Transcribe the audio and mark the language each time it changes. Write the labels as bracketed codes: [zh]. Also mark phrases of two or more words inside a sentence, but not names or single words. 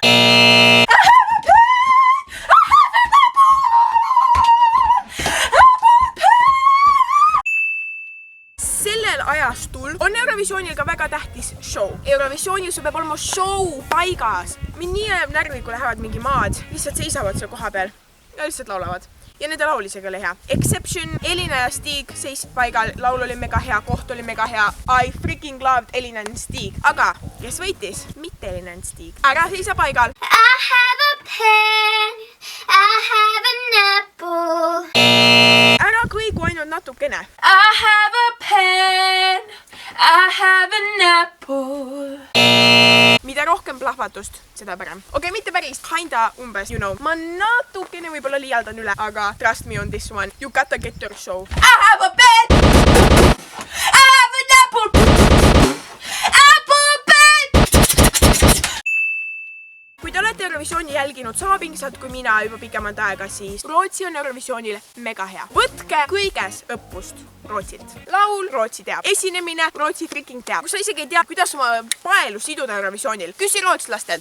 [et] Sellel ajastul on Eurovisioonil ka väga tähtis show. Eurovisioonil sul peab olema show paigas. Mind nii ajab närvi, kui lähevad mingi maad, lihtsalt seisavad seal koha peal ja lihtsalt laulavad. Ja nende laul isegi oli hea. Exception, Elina ja Stig seisid paigal, laul oli mega hea, koht oli mega hea. [en] I freaking loved [et] Elina ja Stig. Aga kes võitis? Mitte Elina ja Stig. Ära seisa paigal. [en] I have a pen, I have an apple. [et] Ära kõigu ainult natukene. [en] I have a pen, I have an apple. [et] Mida rohkem plahvatust, seda parem. Okei, mitte päris, kinda umbes, [en] you know. [et] Ma natukene võib-olla liialdan üle, aga [en] trust me on this one. You gotta get your show. I have a pen, I have an apple. Apple pen. [et] Kui te olete Eurovisiooni jälginud sama pingsalt kui mina juba pikemat aega, siis Rootsi on Eurovisioonil mega hea. Võtke kõiges õppust Rootsilt. Laul, Rootsi teab. Esinemine, Rootsi freaking teab. Kui sa isegi ei tea, kuidas oma paelu siduda Eurovisioonil, küsi rootslastelt.